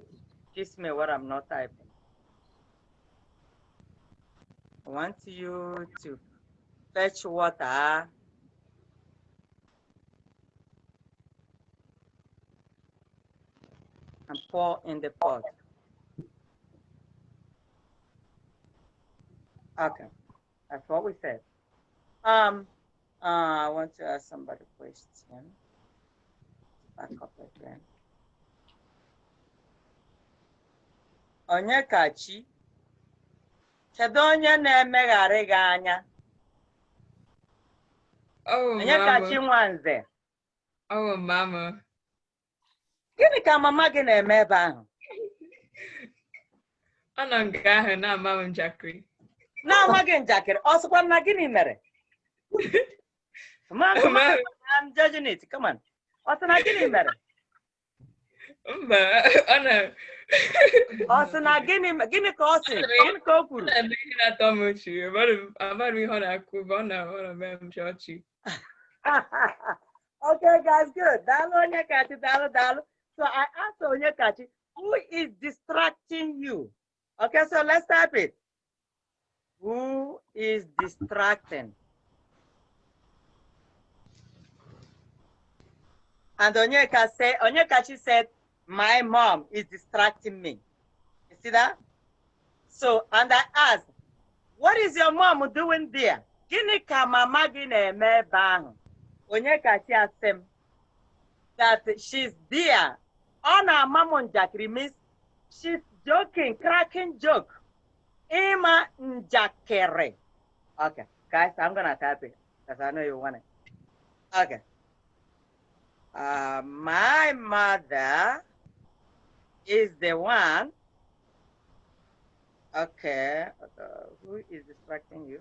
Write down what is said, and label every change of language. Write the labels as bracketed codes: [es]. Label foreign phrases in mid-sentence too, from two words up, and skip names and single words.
[en] Kiss me what I'm not typing. I want you to fetch water and pour in the pot. Okay, that's what we said. I want to ask somebody a question. Back up again. [ig] Onyekachi, kedu onye na-emegharị gị anya? [en] Oh, Onyekachi mama. Nwanze. Oh, mama. [ig] Gịnị ka mama gị na-eme ebe ahụ? Ọ nọ nke ahụ na-ama m njakịrị. Na-ama gị njakịrị, ọ sịkwa na gịnị mere? [en] I'm judging it. Come on. [ig] Ọ sị na gịnị mere? Mba, ọ na... Ọ sị na gịnị ka ọ sị? Gịnị ka o kwuru? Ọ na-eme ihe na-atọ m ọchị. Amaghị m ihe ọ na-akụ, ọ na-eme m ọchị. [en] Okay, guys, good. [ig] Dalo Onyekachi, dalo. [en] So I asked Onyekachi, who is distracting you? Okay, so let's type it. Who is distracting? And Onyekachi said, my mom is distracting me. You see that? So, and I asked, what is your mom doing there? [ig] Gịnị ka mama gị na-eme ebe ahụ? [en] Onyekachi asked him that she's there. [ig] Ọ na-ama m njakịrị [en] means she's joking, cracking joke. [ig] Ịma njakịrị. [en] Okay, guys, I'm gonna type it because I know you want it. Okay. My mother is the one. Okay. Who is distracting you?